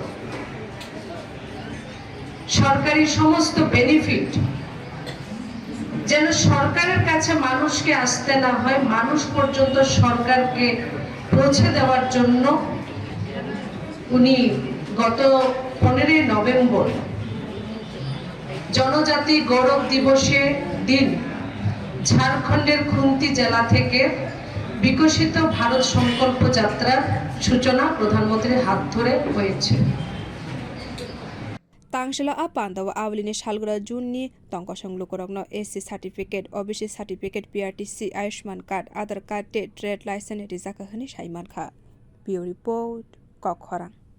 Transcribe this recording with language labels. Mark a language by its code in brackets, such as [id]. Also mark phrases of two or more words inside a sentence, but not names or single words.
[bn] সরকারি সমস্ত বেনিফিট যেন সরকারের কাছে মানুষকে আসতে না হয়, মানুষ পর্যন্ত সরকারকে পৌঁছে দেওয়ার জন্য উনি গত 15 নভেম্বর জনজাতি গৌরব দিবসের দিন ঝাড়খণ্ডের খুন্তি জেলা থেকে বিকশিত ভারত সংকল্প যাত্রার সূচনা প্রধানমন্ত্রীর হাত ধরে হয়েছে। [trp] Tangsalo a pandao Aulini Shyamali Junni tongo lukorog no [en] SC certificate, OBC certificate, [trp] PRTC, Ayushman card, Agartala [en] trade license [trp] rizaka hani manjakha. [en] Bureau report Kokkhorang.